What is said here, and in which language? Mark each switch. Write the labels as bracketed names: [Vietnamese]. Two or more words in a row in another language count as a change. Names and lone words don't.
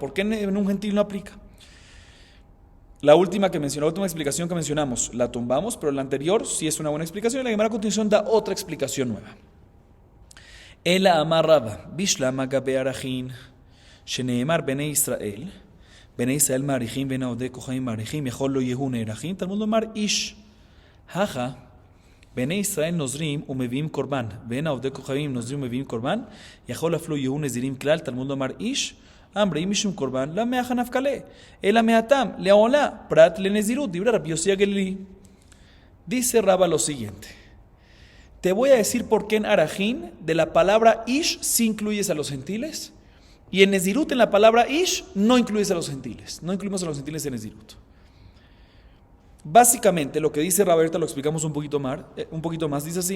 [Spanish] ¿Por qué en un gentil no aplica? La última explicación que mencionamos la tumbamos, pero la anterior sí es una buena explicación y la Gemara a continuación da otra explicación nueva. [Aramaic] Ela amar Rabba, Bishlama gabe Arachin, Sheneemar Bene Israel Marichin, Bene Ode Kohaim Marichin, Yechol lo Yehune Erachin, Talmud lomar Ish, Haja, Bene Israel Nozrim Umevim Korban, Bene Ode Kohaim Nozrim Umevim Korban, Yechol aflo Yehune Zirim Klal, Talmud lomar Ish, Ambre Imishum Korban, La Meacha Nafkale, Ela Meatam, Leola, Prat Lenezirut, Dibra Rabbi Yossi Gelili. [Spanish] Dice Rabba lo siguiente. Te voy a decir por qué en Arajín de la palabra Ish sí incluyes a los gentiles y en Nezirut en la palabra Ish no incluyes a los gentiles. No incluimos a los gentiles en Nezirut. Básicamente lo que dice Rabba, ahorita lo explicamos un poquito más, dice así.